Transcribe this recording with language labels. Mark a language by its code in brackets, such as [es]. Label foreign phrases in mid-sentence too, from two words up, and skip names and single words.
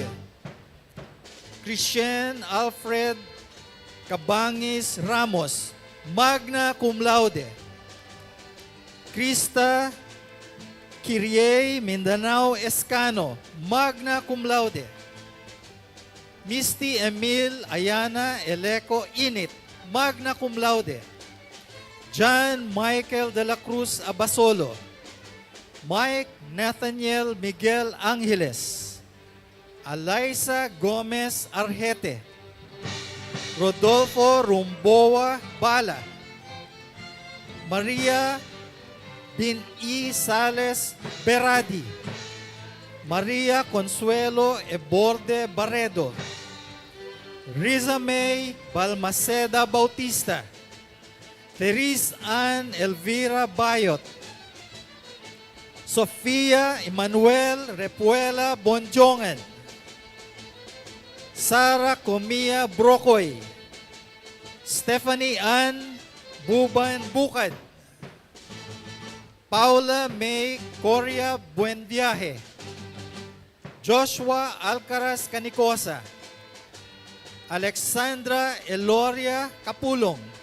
[en] Christian Alfred Cabangis Ramos, [la] magna cum laude. [en] Krista Kirie Mindanao Escano, [la] magna cum laude. [en] Misty Emil Ayana Eleco Init, [la] magna cum laude. [en] John Michael de la Cruz Abasolo, Mike Nathaniel Miguel Angeles, Alaysa Gomez Arjete, Rodolfo Rumboa Bala, Maria Bin E. Sales Beradi, Maria Consuelo Eborde Barredo, Riza May Balmaceda Bautista, Therese Ann Elvira Bayot, Sofia Emanuel Repuela Bonjongan, Sara Comia Brocoy, Stephanie Ann Buban Bukad, Paula May Coria Buenviaje, Joshua Alcaraz Canicosa, Alexandra Eloria Capulong,